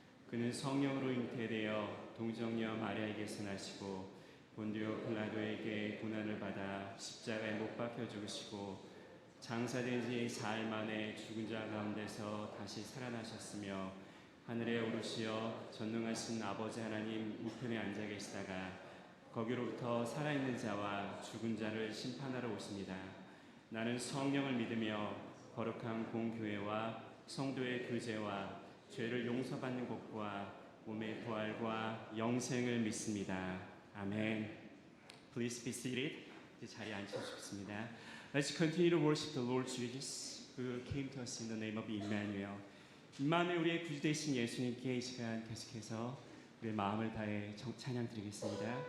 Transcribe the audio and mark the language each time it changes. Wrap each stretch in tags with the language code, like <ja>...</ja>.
<ko>그는 성령으로 잉태되어 동정녀 마리아에게서 나시고 본디오 빌라도에게 고난을 받아 십자가에 못 박혀 죽으시고 장사된 지 사흘 만에 죽은 자 가운데서 다시 살아나셨으며 하늘에 오르시어 전능하신 아버지 하나님 우편에 앉아 계시다가 거기로부터 살아있는 자와 죽은 자를 심판하러 오십니다. 나는 성령을 믿으며 거룩한 공교회와 성도의 교제와 죄를 용서받는 것과 몸의 부활과 영생을 믿습니다. 아멘.</ko> <en>Please be seated.</en> <ko>이제 자리에 앉으십시다.</ko> <en>Let's continue to worship the Lord Jesus, who came to us in the name of Emmanuel.</en> <ko>임마누엘 우리의 구주 되신 예수님께 이 시간 계속해서 우리의 마음을 다해 찬양 드리겠습니다.</ko>